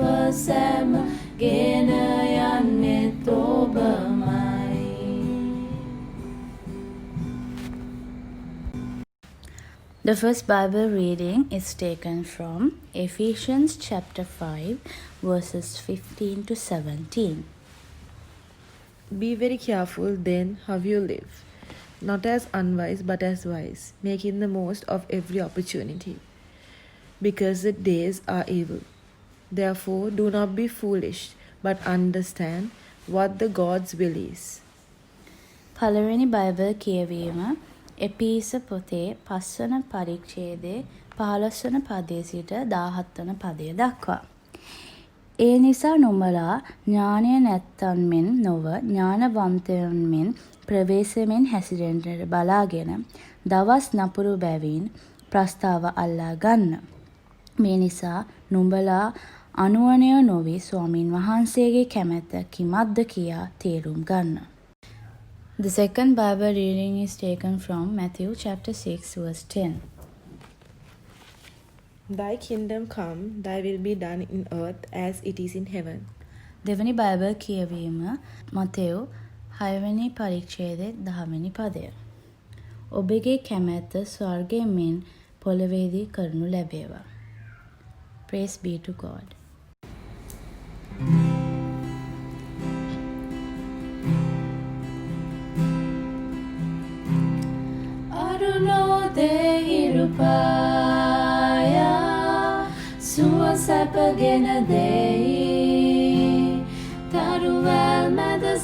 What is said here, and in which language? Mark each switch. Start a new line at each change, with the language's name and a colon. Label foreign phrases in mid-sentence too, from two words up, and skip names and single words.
Sinhala: සැම ගෙන යන්නෙත් ඔබමයි.
English: The first Bible reading is taken from Ephesians chapter 5, verses 15 to 17. Be very careful then how you live, not as unwise but as wise, making the most of every opportunity, because the days are evil. Therefore, do not be foolish, but understand what the God's will is.
Sinhala: පළවෙනි බයිබල් කියවීම එපීස පොතේ 5 වන පරිච්ඡේදයේ 15 වන පදයේ සිට 17 වන පදය දක්වා. ඒ නිසා නුඹලා ඥානය නැත්තන් මෙන් නොව ඥානවන්තයන් මෙන් ප්‍රවේශමෙන් හැසිරෙන්නට බලාගෙන දවස් නපුරු බැවින් ප්‍රස්තාව අල්ලා ගන්න. මේ නිසා නුඹලා අනුවණය නොවි ස්වාමින් වහන්සේගේ කැමැත්ත කිමක්ද කියා තේරුම් ගන්න.
English: The second Bible reading is taken from Matthew chapter 6 verse 10. Thy kingdom come, thy will be done in earth as it is in heaven.
Sinhala: දෙවැනි බයිබල් කියවීම මතෙව් 6 වෙනි පරිච්ඡේදයේ 10 වෙනි පදය. ඔබගේ කැමැත්ත ස්වර්ගයේ මෙන් පොළොවේදී කරනු ලැබේවා.
English: Praise be to God.
Sinhala: අරුණෝදෙහිරුපායා සුව සැපගෙන දෙයි තරුවැල් මැද